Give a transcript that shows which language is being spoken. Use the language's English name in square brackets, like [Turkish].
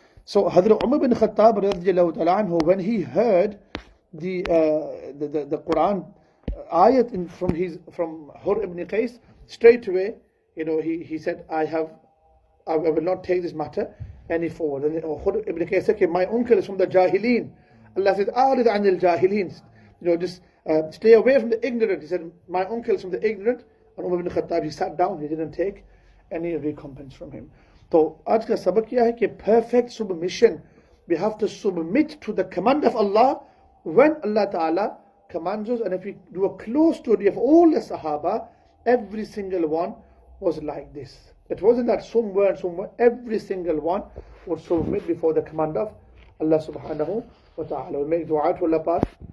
[English] So Hazrat Umar bin Khattab radiyallahu ta'ala anhu, when he heard the Quran ayat from Hur ibn Qais, straight away, you know, he said, I will not take this matter any forward. And Hur ibn Qais said, my uncle is from the Jahilin. Allah says, [Arabic] A'rid anil Jahilin. [English] You know, just stay away from the ignorant. He said, my uncle is from the ignorant. And Umar ibn Khattab, he sat down, he didn't take any recompense from him. [Hindi] So, आज का सबक क्या है कि [English] perfect submission. We have to submit to the command of Allah when Allah Ta'ala commands us. And if we do a close study of all the Sahaba, every single one was like this. It wasn't that somewhere, every single one would submit before the command of Allah subhanahu wa ta'ala. We make dua to Allah Pak